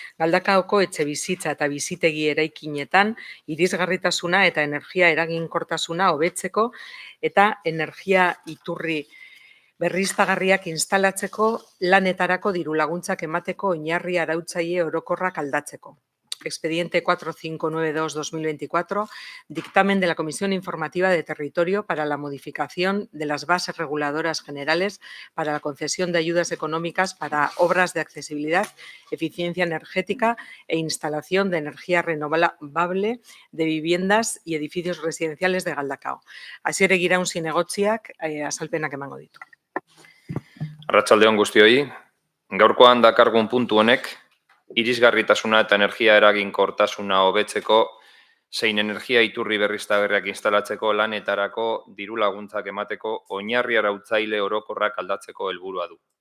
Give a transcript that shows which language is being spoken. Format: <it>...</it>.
<eu>Galdakaoko etxebizitza eta bizitegi eraikinetan irisgarritasuna eta energia eraginkortasuna hobetzeko eta energia iturri berriztagarriak instalatzeko lanetarako diru laguntzak emateko oinarri arautzaile orokorrak aldatzeko.</eu> <es>Expediente 4592-2024, dictamen de la Comisión Informativa de Territorio para la modificación de las bases reguladoras generales para la concesión de ayudas económicas para obras de accesibilidad, eficiencia energética e instalación de energía renovable de viviendas y edificios residenciales de Galdakao.</es> <eu>Asier Egiraun Zinegotziak azalpenak emango ditu. Arratsaldeon guztioi, gaurkoan dakargun puntu honek, irisgarritasuna eta energia eraginkortasuna hobetzeko zein energia iturri berriztagarriak instalatzeko lanetarako diru laguntzak emateko oinarri arautzaile orokorrak aldatzeko helburua du.</eu>